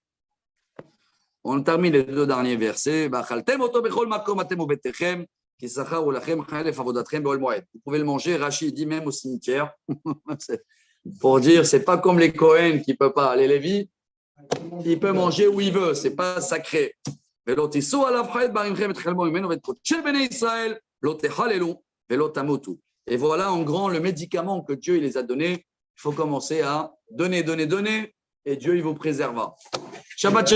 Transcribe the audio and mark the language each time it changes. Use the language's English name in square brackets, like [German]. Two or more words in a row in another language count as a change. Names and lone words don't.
[French] On termine les deux derniers versets. Vous pouvez le manger. Rachid dit même au cimetière. Pour dire, c'est pas comme les Cohen qui ne peuvent pas. Les Lévites, il peut manger où il veut. C'est pas sacré. [Hebrew] ולא תישאו עליו חטא בערימכם את חלמו ממנו ואת קודשי בני ישראל, לא תחללו ולא תמותו. [French] Et voilà en grand le médicament que Dieu il les a donné. Il faut commencer à donner, et Dieu il vous préservera. [Hebrew] שבת שלום.